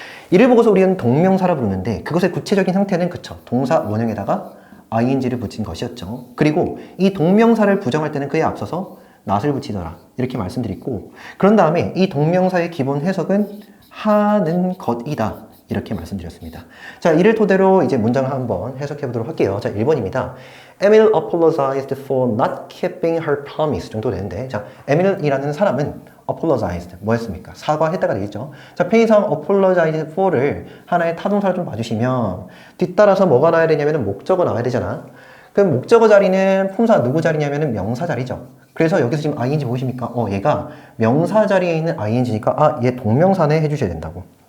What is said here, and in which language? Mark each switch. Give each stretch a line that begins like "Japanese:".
Korean: 이를 보고서 우리는 동명사라 부르는데, 그것의 구체적인 형태는, 그쵸, 동사 원형에다가 ing를 붙인 것이었죠. 그리고 이 동명사를 부정할 때는 그에 앞서서 not을 붙이더라, 이렇게 말씀드리고, 그런 다음에 이 동명사의 기본 해석은 하는 것이다, 이렇게 말씀드렸습니다. 자, 이를 토대로 이제 문장을 한번 해석해 보도록 할게요. 자, 1번입니다.
English: Emil apologized for not keeping her promise
Korean: 정도 되는데, 자, 에밀이라는 사람은
English: apologized,
Korean: 뭐였습니까? 사과했다가 되겠죠. 자, 편의상 apologize for를 하나의 타동사를 좀 봐주시면 뒤따라서 뭐가 나와야 되냐면 목적어 나와야 되잖아. 그럼 목적어 자리는 품사 누구 자리냐면은 명사 자리죠. 그래서 여기서 지금 ing 보이십니까? 얘가 명사 자리에 있는 ing니까 얘 동명사네 해주셔야 된다고.